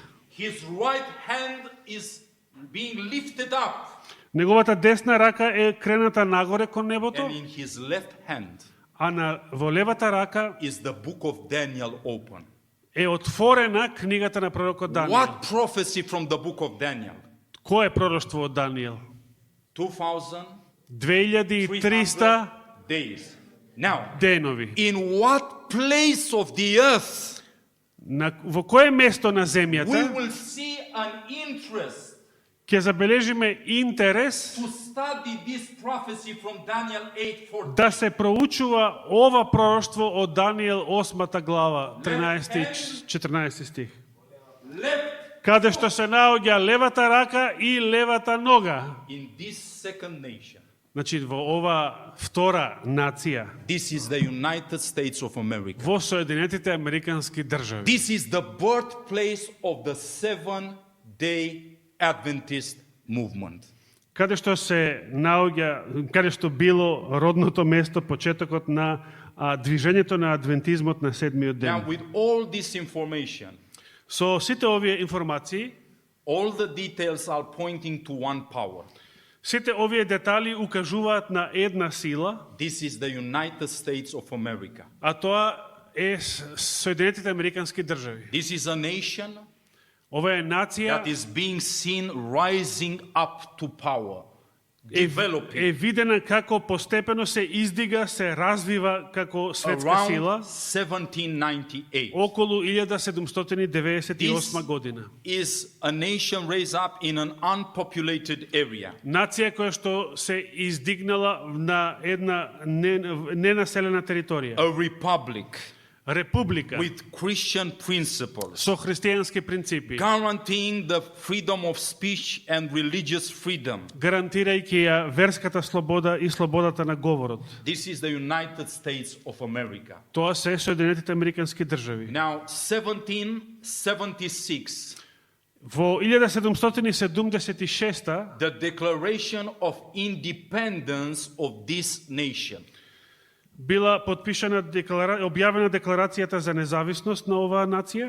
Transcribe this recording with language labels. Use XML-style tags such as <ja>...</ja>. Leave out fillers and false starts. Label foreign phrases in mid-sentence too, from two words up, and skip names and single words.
<en>his right hand is being lifted up,</en> <mk>Неговата десна рака е крената нагоре кон небото,</mk> <en>and in his left hand</en> <mk>а во левата рака</mk> <en>is the book of Daniel open.</en> <mk>е отворена книгата на пророкот Даниел.</mk> <en>What prophecy from the book of Daniel?</en> <mk>Кој е пророштво од Даниел?</mk> <en>2300</en> <mk>2300</mk> <en>days. Now,</en> <mk>денови.</mk> <en>in what place of the earth</en> <mk>Во кое место на</mk> <en>we</en> <mk>земјата</mk> <en>will see an interest</en> <mk>ќе забележиме интерес</mk> <en>to study this prophecy from Daniel 8:14?</en> <mk>да се проучува ова пророштво од Даниел 8 глава, 13 и 14 стих.</mk> <en>Left</en> <mk>Каде што се наоѓа левата рака и левата нога.</mk> <en>in this second nation.</en> <mk>Значи, во ова втора нација,</mk> <en>This is the United States of America.</en> <mk>во Соединетите Американски држави.</mk> <en>This is the birthplace of the Seventh-day Adventist movement.</en> <mk>Каде што се наоѓа, каде што било родното место, почетокот на движењето на адвентизмот на седмиот</mk> <en>Now,</en> <mk>ден.</mk> <en>with all this information,</en> <mk>Со сите овие информации,</mk> <en>all the details are pointing to one power.</en> <mk>сите овие детали укажуваат на една сила,</mk> <en>This is the United States of America.</en> <mk>а тоа е Соединетите Американски држави.</mk> <en>This is a nation</en> <mk>Ова е нација</mk> <en>that is being seen rising up to power,</en> <mk>е</mk> <en>developing</en> <mk>видена како постепено се издига, се развива како светска</mk> <en>around</en> <mk>сила</mk> <en>1798.</en> <mk>околу 1798</mk> <en>This</en> <mk>година.</mk> <en>is a nation raised up in an unpopulated area.</en> <mk>Нација која што се издигнала на една ненаселена територија.</mk> <en>A republic</en> <mk>Република</mk> <en>with Christian principles,</en> <mk>со христијански принципи,</mk> <en>guaranteeing the freedom of speech and religious freedom.</en> <mk>гарантирајќи ја верската слобода и слободата на говорот.</mk> <en>This is the United States of America.</en> <mk>Тоа се Соединетите Американски држави.</mk> <en>Now, 1776,</en> <mk>Во 1776</mk> <en>the Declaration of Independence of this nation.</en> <mk>била подпишана објавена декларацијата за независност на оваа нација.</mk>